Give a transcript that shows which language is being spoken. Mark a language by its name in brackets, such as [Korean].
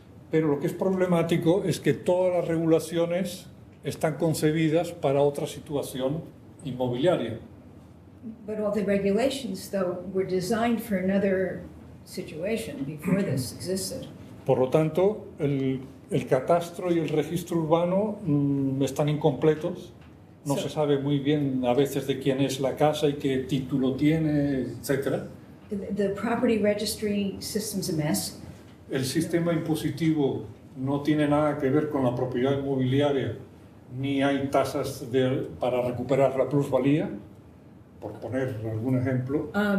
[Spanish] Pero lo que es problemático es que todas las regulaciones están concebidas para otra situación inmobiliaria. [English] But all the regulations, though, were designed for another situation before this existed. [Spanish] Por lo tanto, el catastro y el registro urbano están incompletos. No se sabe muy bien a veces de quién es la casa y qué título tiene, etc. [English] The property registry system's a mess. [Spanish] El sistema impositivo no tiene nada que ver con la propiedad inmobiliaria, ni hay tasas para recuperar la plusvalía, por poner algún ejemplo.